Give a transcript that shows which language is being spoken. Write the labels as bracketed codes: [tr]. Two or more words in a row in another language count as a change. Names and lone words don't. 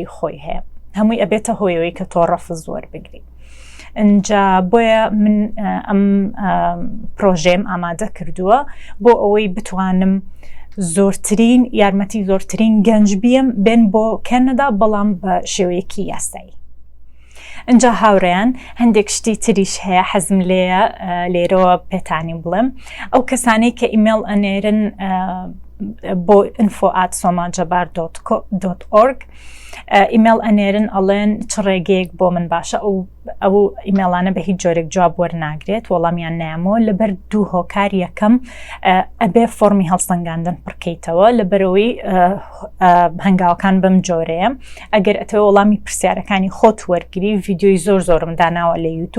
[ckb] خۆی هەیە هەمووی ئەبێتە هۆیەوەی کە تۆ ڕەفز وەربگری ئەنجا بۆیە من ئەم پرۆژێم ئامادە کردووە بۆ ئەوەی بتوانم زۆرترین یارمەتی زۆرترین گەنج بێن بۆ کەنەدا بەڵام بە شێوەیەکی یاسایی ئەنجا هاوڕێیان هەندێک شتی تریش هەیە حەزم لێیە لێرەوە پێتانی بڵێم ئەو کەسانەی کە ئیمێڵ ئەنێرن بۆ info@somajabar.org ئیمێڵ ئەنێرن ئەڵێن چ ڕێگەیەک بۆ من باشە ئەو ئیمێڵانە بە هیچ جۆرێک جواب وەرناگرێت وەڵامیان نامەوە لەبەر دوو هۆکار یەکەم ئەبێ فۆرمی هەڵسەنگاندن پڕکەیتەوە لەبەرەوەی هەنگاوەکان بەم جۆرەیە ئەگەر ئەتەوە وەڵامی پرسیارەکانی خۆت وەرگری ڤیدیۆی زۆرم داناوە لە یوتیوب